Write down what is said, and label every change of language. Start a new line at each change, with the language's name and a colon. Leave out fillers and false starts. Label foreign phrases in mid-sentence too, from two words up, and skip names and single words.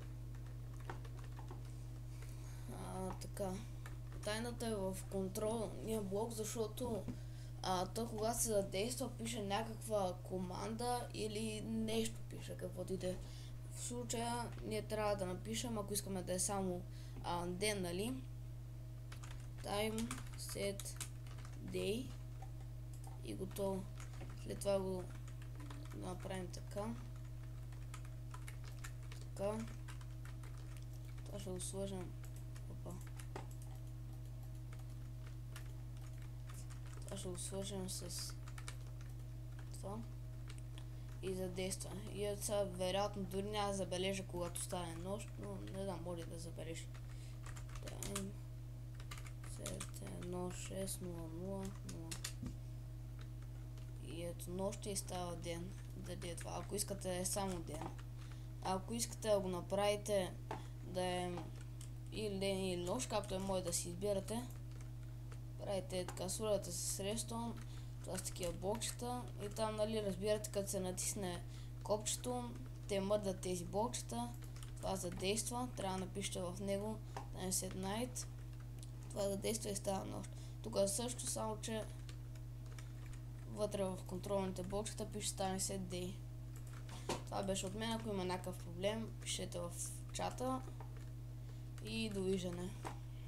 Bulgarian: Така. Тайната е в контролния блок, защото той когато се задейства пише някаква команда или нещо пише, каквото и да е. В случая ние трябва да напишем, ако искаме да е само ден, нали?
English: Time set day
Bulgarian: и готово. След това го направим така. Това ще го сложим. Това ще го сложим с това и задейства. И сега вероятно дори няма да забележа, когато стане нощ, но не знам, може да забележи.
English: Time set 1600.
Bulgarian: И ето нощ и става ден. Даде това. Ако искате да е само ден. Ако искате да го направите да е или ден или нощ, както е може да си избирате, правите така, сложите с Redstone, това с такива блокчета и там, нали, разбирате, като се натисне копчето, те мърдат тези блокчета, това задейства, трябва да напишете в него
English: Time set night,
Bulgarian: това задейства и става нощ. Тук също, само че вътре в контролните блокчета пише
English: Time set day.
Bulgarian: Това беше от мен. Ако има някакъв проблем, пишете в чата и довиждане.